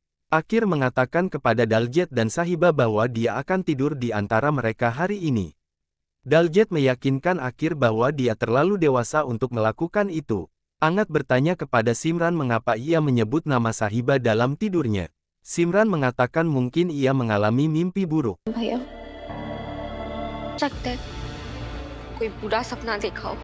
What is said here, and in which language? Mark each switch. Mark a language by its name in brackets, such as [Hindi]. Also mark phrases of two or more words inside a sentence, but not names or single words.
[Indonesian] Akir mengatakan kepada Daljet dan Sahiba bahwa dia akan tidur di antara mereka hari ini. Daljet meyakinkan Akir bahwa dia terlalu dewasa untuk melakukan itu. Angat bertanya kepada Simran mengapa ia menyebut nama Sahiba dalam tidurnya. Simran mengatakan mungkin ia mengalami mimpi buruk. [Hindi] भैया सकता है कोई बुरा सपना देखा हो